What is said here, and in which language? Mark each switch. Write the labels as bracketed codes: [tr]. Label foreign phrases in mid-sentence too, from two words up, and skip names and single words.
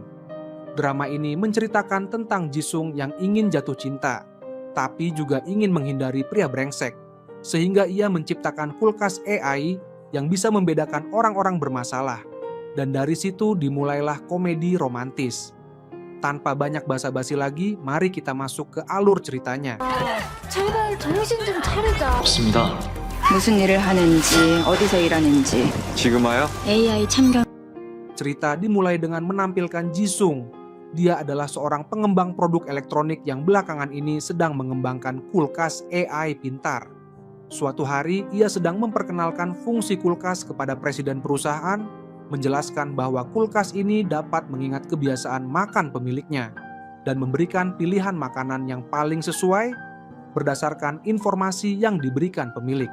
[id] Drama ini menceritakan tentang Jisung yang ingin jatuh cinta, tapi juga ingin menghindari pria brengsek, sehingga ia menciptakan kulkas AI yang bisa membedakan orang-orang bermasalah. Dan dari situ dimulailah komedi romantis. Tanpa banyak basa-basi lagi, mari kita masuk ke alur ceritanya. [ko] 제발 정신 좀 차리자. 없습니다. 무슨 일을 하는지, 어디서 일하는지. 지금 와요? AI 참견. [id] Cerita dimulai dengan menampilkan Jisung. Dia adalah seorang pengembang produk elektronik yang belakangan ini sedang mengembangkan kulkas AI pintar. Suatu hari, ia sedang memperkenalkan fungsi kulkas kepada presiden perusahaan, menjelaskan bahwa kulkas ini dapat mengingat kebiasaan makan pemiliknya dan memberikan pilihan makanan yang paling sesuai berdasarkan informasi yang diberikan pemilik.